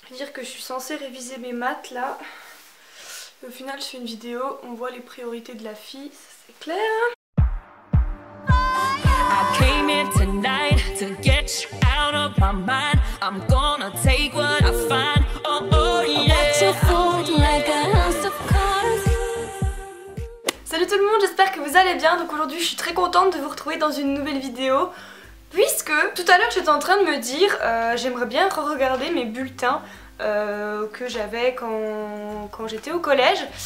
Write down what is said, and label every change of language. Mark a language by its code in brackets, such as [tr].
[fr] Dire que je suis censée réviser mes maths là. Et au final je fais une vidéo, on voit les priorités de la fille, ça c'est clair. [en] I came here tonight to get you out of my mind. I'm gonna take what I find. Oh oh yeah. [fr] Salut tout le monde, j'espère que vous allez bien. Donc aujourd'hui je suis très contente de vous retrouver dans une nouvelle vidéo. Puisque tout à l'heure j'étais en train de me dire j'aimerais bien re-regarder mes bulletins que j'avais quand j'étais au collège.